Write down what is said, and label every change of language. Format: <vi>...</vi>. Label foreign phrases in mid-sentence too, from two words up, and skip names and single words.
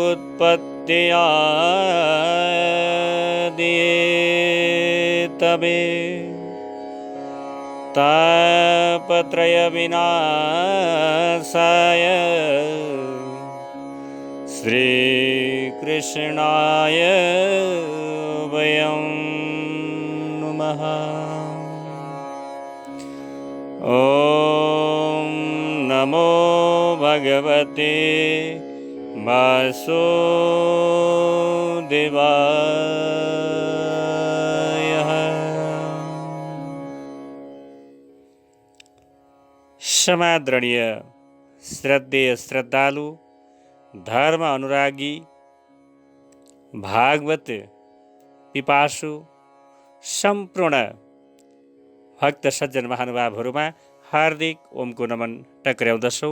<sa>उत्पत्त्यादिहेतवे तापत्रय विनाशाय श्रीकृष्णाय वयं नमः। ॐ नमो भगवते वासुदेवाय।</sa> <ne>समादरणीय श्रद्धेय श्रद्धालु धर्म अनुरागी भागवत पिपासु सम्पूर्ण भक्त सज्जन महानुभावहरूमा हार्दिक ओमको नमन टक्र्याउँदछौँ।</ne>